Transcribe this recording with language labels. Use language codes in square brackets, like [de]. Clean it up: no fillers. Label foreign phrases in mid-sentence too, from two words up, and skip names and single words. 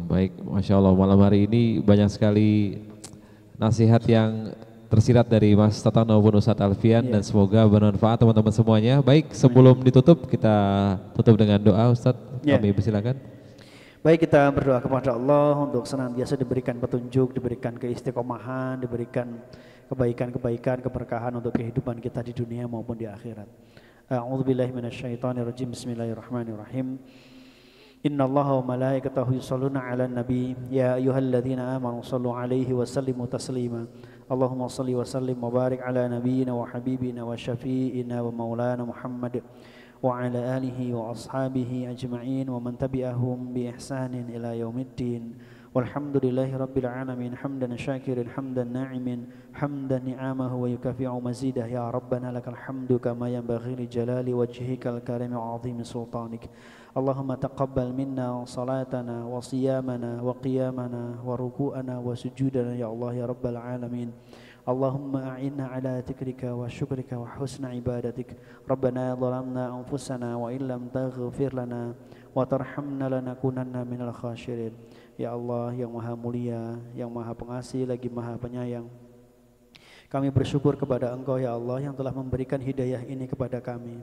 [id] Baik, [ar] ما شاء الله [id] malam hari ini banyak sekali nasihat yang tersirat dari Mas Tatan maupun Ustadz Alfian, dan semoga bermanfaat teman-teman semuanya. Baik, sebelum ditutup kita tutup dengan doa Ustadz, kami persilakan. Baik, kita berdoa kepada Allah untuk senantiasa diberikan petunjuk, diberikan keistiqomahan, diberikan kebaikan-kebaikan, keberkahan untuk kehidupan kita di dunia maupun di akhirat. [ar] أعوذ بالله من الشيطان الرجيم بسم الله الرحمن الرحيم. إن الله وملائكته يصلون على النبي يا أيها الذين آمنوا صلوا عليه وسلموا تسليما. اللهم صل وسلم وبارك على نبينا وحبيبنا وشفيعنا ومولانا محمد وعلى آله وأصحابه أجمعين ومن تبعهم بإحسان إلى يوم الدين. والحمد لله رب العالمين حمدا شاكرين حمدا ناعمين حمدا نعمه ويكافئ مزيده. يا ربنا لك الحمد كما ينبغي لجلال وجهك الكريم وعظيم سلطانك. اللهم تقبل منا صلاتنا وصيامنا وقيامنا وركوعنا وسجودنا يا الله يا رب العالمين. اللهم أعنا على ذكرك وشكرك وحسن عبادتك. ربنا ظلمنا أنفسنا وإن لم تغفر لنا وترحمنا لنكونن من الخاسرين. [id] Ya Allah yang maha mulia, yang maha pengasih lagi maha penyayang, kami bersyukur kepada Engkau ya Allah yang telah memberikan hidayah ini kepada kami.